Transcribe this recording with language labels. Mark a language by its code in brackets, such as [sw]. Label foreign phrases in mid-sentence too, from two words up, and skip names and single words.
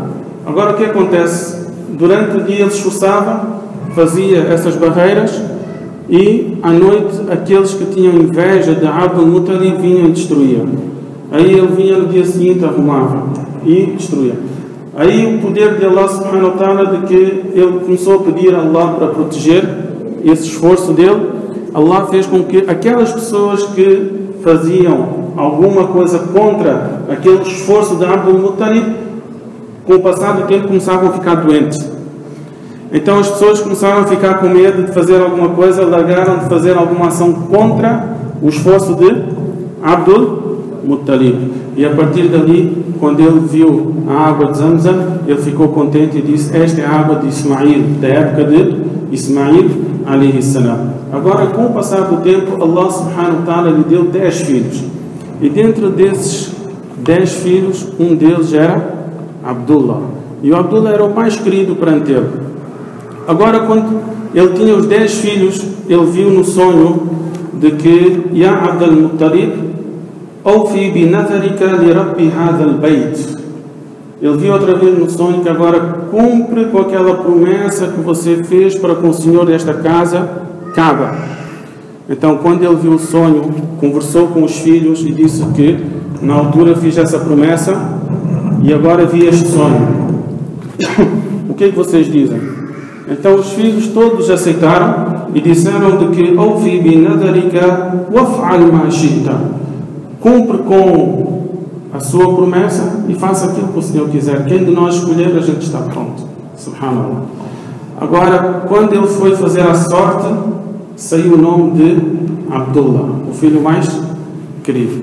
[pt] Agora o que acontece? Durante o dia ele se esforçava, fazia essas barreiras, e à noite aqueles que tinham inveja de Abdul Muttalib vinham e destruíam. Aí ele vinha no dia seguinte, arrumava e destruía. Aí o poder de Allah [ar] سبحانه وتعالى, [pt] de que ele começou a pedir a Allah para proteger esse esforço dele, Allah fez com que aquelas pessoas que faziam alguma coisa contra aquele esforço de Abdul Muttalib, com o passar do tempo começavam a ficar doentes. Então as pessoas começaram a ficar com medo de fazer alguma coisa, largaram de fazer alguma ação contra o esforço de Abdul Muttalib. E a partir dali, quando ele viu a água de Zamzam, ele ficou contente e disse: esta é a água de Ismail, da época de Ismail [ar] عليه السلام. [pt] Agora, com o passar do tempo, Allah [ar] سبحانه وتعالى [pt] lhe deu 10 filhos. E dentro desses 10 filhos, um deles era Abdullah. E o Abdullah era o mais querido perante ele. Agora, quando ele tinha os 10 filhos, ele viu no sonho de que [ar] يا عبد المطلب أوف بنذرك لرب هذا البيت. [pt] Ele viu outra vez no sonho que agora cumpre com aquela promessa que você fez para com o Senhor desta casa, Kaaba. Então, quando ele viu o sonho, conversou com os filhos e disse que na altura fiz essa promessa e agora vi este sonho. O que é que vocês dizem? Então os filhos todos aceitaram e disseram de que [ar] أوف بنذرك وافعل ما شئت. [pt] Cumpre com a sua promessa e faça aquilo que o Senhor quiser. Quem de nós escolher, a gente está pronto. Subhanallah. Agora, quando ele foi fazer a sorte, saiu o nome de Abdullah, o filho mais querido.